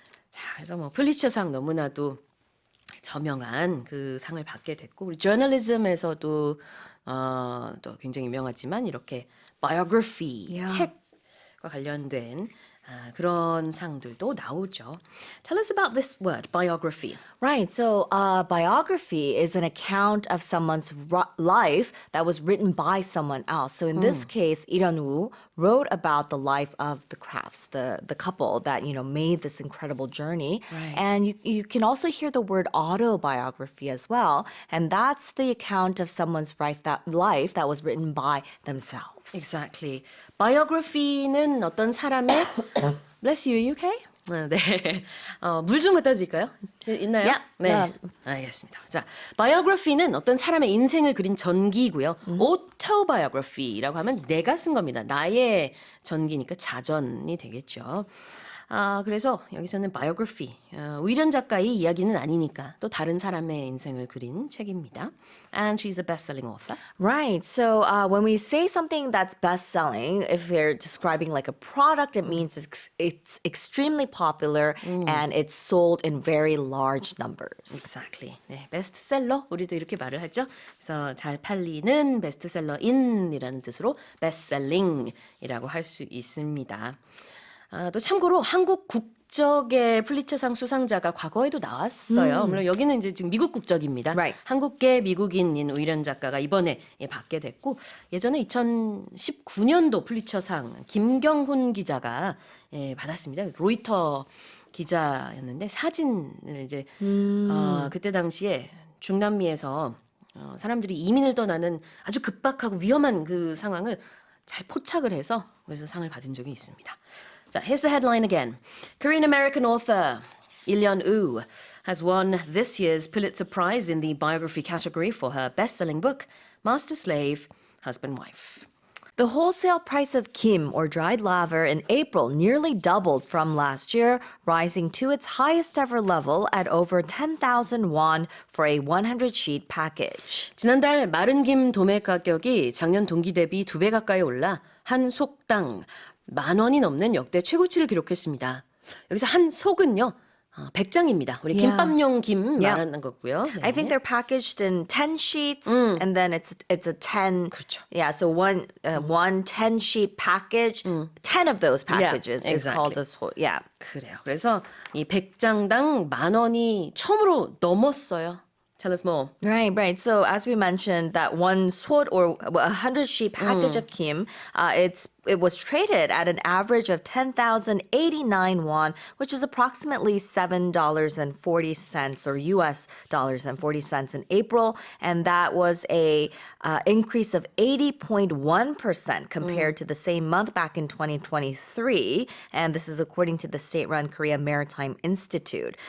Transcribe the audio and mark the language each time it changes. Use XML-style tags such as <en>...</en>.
<ko>자, 그래서 뭐 플리처상 너무나도 저명한 그 상을 받게 됐고 우리 저널리즘에서도 또 굉장히 유명하지만 이렇게 biography</ko> <en>Yeah.</en> <ko>책과 관련된 그런 상들도 나오죠.</ko> <en>Tell us about this word, biography. Right. So, biography is an account of someone's life that was written by someone else. So, in this case, Lee Woo wrote about the life of the Crafts, the couple that made this incredible journey. Right. And you can also hear the word autobiography as well, and that's the account of someone's life that was written by themselves. Exactly.</en> <ko>biography는 어떤 사람의</ko> <en>Bless you, you okay?</en> <ko>네. 물 좀 갖다 드릴까요? 있나요?</ko> <en>Yeah.</en> <ko>네.</ko> <en>Yeah.</en> <ko>알겠습니다. 자, biography는 어떤 사람의 인생을 그린 전기고요. autobiography라고 하면 내가 쓴 겁니다. 나의 전기니까 자전이 되겠죠. 그래서 여기서는 biography, 우일현 작가의 이야기는 아니니까 또 다른 사람의 인생을 그린 책입니다.</ko> <en>And she's a best-selling author. Right. So when we say something that's best selling, if we're describing like a product, it means it's extremely popular and it's sold in very large numbers. Exactly.</en> <ko>네, 베스트셀러 우리도 이렇게 말을 하죠. 그래서 잘 팔리는 베스트셀러인이라는 뜻으로 베스트셀링이라고 할 수 있습니다. 또 참고로 한국 국적의 플리처상 수상자가 과거에도 나왔어요. 물론 여기는 이제 지금 미국 국적입니다. Right. 한국계 미국인인 우일현 작가가 이번에 받게 됐고 예전에 2019년도 플리처상 김경훈 기자가 받았습니다. 로이터 기자였는데 사진을 이제 그때 당시에 중남미에서 사람들이 이민을 떠나는 아주 급박하고 위험한 그 상황을 잘 포착을 해서 그래서 상을 받은 적이 있습니다.</ko> <en>자, here's the headline again. Korean American author Lee Woo has won this year's Pulitzer Prize in the biography category for her best-selling book, Master Slave, Husband Wife. The wholesale price of kim, or dried laver, in April nearly doubled from last year, rising to its highest ever level at over 10,000 won for a 100-sheet package.</en> <ko>지난달 마른 김 도매 가격이 작년 동기 대비 2배 가까이 올라 한 속당 10,000원이 넘는 역대 최고치를 기록했습니다. 여기서 한 속은요. 100장입니다. 우리</ko> <en>Yeah.</en> <ko>김밥용 김</ko> <en>Yeah.</en> <ko>말하는 거고요. 네.</ko> <en>I think they're packaged in 10 sheets, and then it's a 10.</en> <ko>그렇죠.</ko> <en>Yeah, so one 10-sheet package, 10 of those packages is called exactly. yeah.</en> <ko>그래요. 그래서 이 100장당 10,000원이 처음으로 넘었어요.</ko> <en>Tell us more. Right. So as we mentioned, that one sword or 100-sheet package of kim, it was traded at an average of 10,089 won, which is approximately $7.40 or US dollars and 40 cents in April, and that was a increase of 80.1% compared to the same month back in 2023, and this is according to the state-run Korea Maritime Institute.</en>